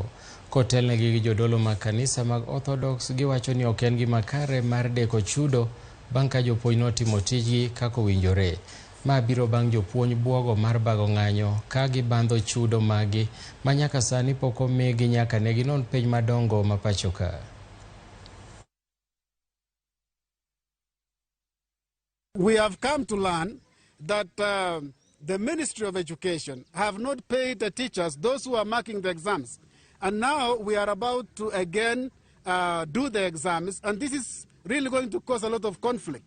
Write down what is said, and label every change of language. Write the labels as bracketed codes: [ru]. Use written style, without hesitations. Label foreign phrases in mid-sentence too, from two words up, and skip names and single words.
[luo] Kotelnegi gi jodolo mag kanisa mag Orthodox giwacho ni ok en gima kare mar deko chudo bang' ka jopuonj notimo tijgi kaka owinjore. Ma biro bang' jopuonj buogo mar bago ng'anyo ka gibandho chudo maggi ma nyaka sani pok omigi nyaka ne ginon penj madongo ma pacho ka. [en] We have come to learn that the Ministry of Education have not paid the teachers, those who are marking the exams. And now we are about to again do the exams, and this is really going to cause a lot of conflict.